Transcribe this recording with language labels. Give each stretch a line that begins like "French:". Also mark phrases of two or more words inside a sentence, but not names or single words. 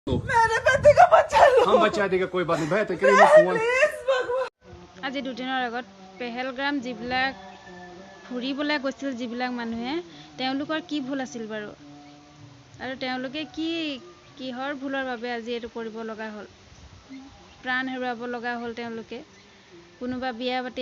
Hindi: मेरे बेटे का बचा लो। हम बचा देगा, कोई बात नहीं भैया। तो कहीं फोन
Assamese: আজি দুদিনৰ আগত পেহেলগ্ৰাম যিবিলাক ফুৰিবলৈ গৈছিল যিবিলাক মানুহে তেওঁলোকৰ কি ভুল আছিল বাৰু আৰু তেওঁলোকে কিহৰ ভুলৰ বাবে আজি এইটো কৰিব লগা হ'ল প্ৰাণ হেৰুৱাব লগা হ'ল তেওঁলোকে কোনোবা বিয়া পাতি